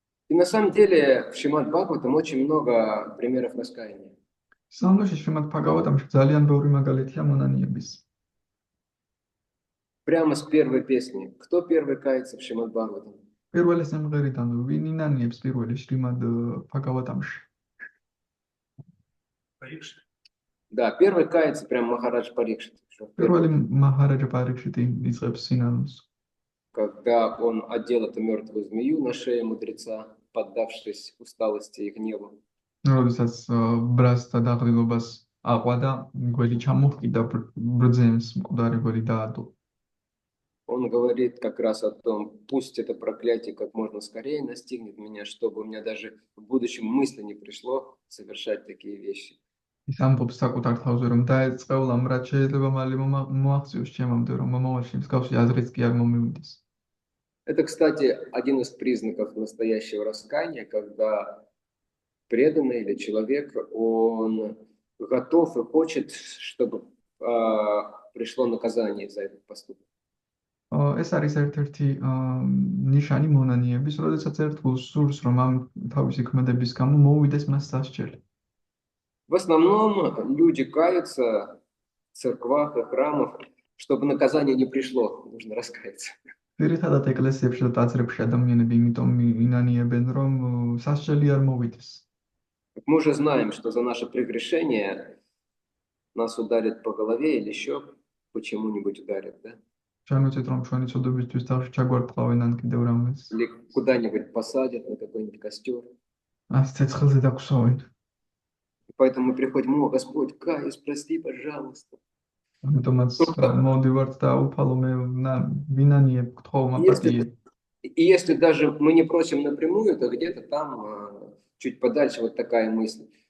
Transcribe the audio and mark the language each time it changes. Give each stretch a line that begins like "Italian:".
Russian: И на самом деле в Шримад Бхагаватам очень много примеров раскаяния.
Georgian: სამოში შრიმად ბჰაგავატამში ძალიან ბევრი მაგალითია მონანიების.
Russian: Прямо с первой песни. Кто первый кается в Шримад Бхагаватам?
Georgian: პირველი სიმღერიდან ვინ ინანიებს პირველი შრიმად ბჰაგავატამში?
Russian: Да, первый кается прям Махарадж Парикшит.
Georgian: პირველი მაჰараджа парикшити იწყებს სინანულს.
Russian: Когда он одел эту мертвую змею на шее мудреца, поддавшись усталости и гневу.
Georgian: როდესაც ბრას და დაღლილობას აყვადა, გველი ჩამოჰკიდა ბრძენს მკვდარი გველი დაადო.
Russian: Он говорит как раз о том, пусть это проклятие как можно скорее настигнет меня, чтобы у меня даже в будущем мысли не пришло совершать такие вещи.
Georgian: ის ამბობს საკუთარ თავზე, რომ დაეწყევლა ამ რაც შეიძლება მალე მოაღწიოს ჩემამდე, რომ მომავალში მსგავსი აზრიც კი არ მომივიდეს.
Russian: Это, кстати, один из признаков настоящего раскаяния, когда преданный или человек, он готов и хочет, чтобы пришло наказание за этот поступок.
Georgian: ეს არის ერთ-ერთი ნიშანი მონანიების, როდესაც ერთგულს სურს, რომ ამ თავისი ქმედების გამო მოუვიდეს მას სასჯელი.
Russian: В основном люди каются в церквах и храмах, чтобы наказание не пришло, нужно раскаяться.
Georgian: ძირითადად ეკლესიებში და ტაძრებში ადამიანები იმიტომ ინანიებენ, რომ სასჯელი არ მოვიდეს.
Russian: Мы уже знаем, что за наше прегрешение нас ударят по голове или еще почему-нибудь ударят, да?
Georgian: ჩვენ ვიცით, რომ ჩვენი ცოდვებისთვის თავში ჩაგვარტყავენ ან კიდევ რამეს.
Russian: Или куда-нибудь посадят на какой-нибудь костер.
Georgian: ას ცეცხლზე დაგხვსავენ.
Russian: Поэтому мы приходим, о, Господь, каюсь, прости, пожалуйста.
Georgian: ამიტომაც მოვდივართ და უფალო მე ვინანიებ, გთხოვ მაპატიე.
Russian: И если даже мы не просим напрямую, то где-то там чуть подальше вот такая мысль.